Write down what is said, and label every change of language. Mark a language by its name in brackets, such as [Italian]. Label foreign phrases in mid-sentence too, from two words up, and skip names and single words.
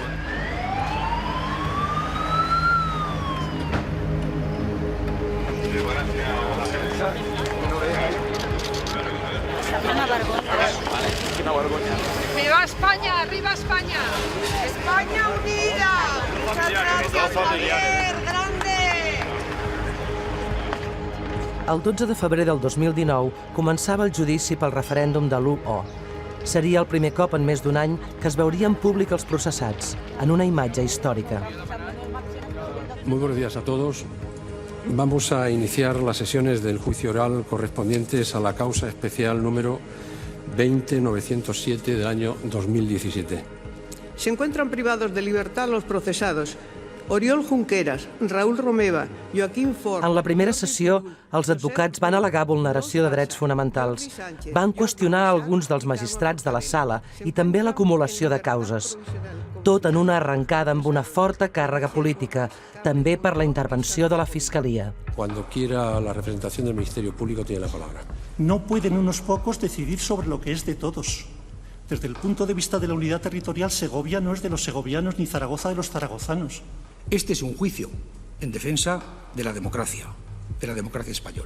[Spanish] ¡Viva España! ¡Arriba España! ¡España unida! ¡Muchas gracias, Javier! ¡Grande! [Catalan] El 12 de febrer del 2019 començava el judici pel referèndum de l'1O. Seria el primer cop en més d'un any que es veuria en públic els processats, en una imatge històrica. [Spanish] Muy buenos días a todos. Vamos a iniciar las sesiones del juicio oral correspondientes a la causa especial número 20907 del año 2017. Se encuentran privados de libertad los procesados Oriol Junqueras, Raúl Romeva, Joaquín Fort... [Catalan] En la primera sessió, els advocats van al·legar vulneració de drets fonamentals. Van qüestionar alguns dels magistrats de la sala i també l'acumulació de causes. Tot en una arrencada amb una forta càrrega política, també per la intervenció de la Fiscalia. [Spanish] Cuando quiera la representación del Ministerio Público tiene la palabra. No pueden unos pocos decidir sobre lo que es de todos. Desde el punto de vista de la unidad territorial, Segovia no es de los segovianos ni Zaragoza de los zaragozanos. Este es un juicio en defensa de la democracia española.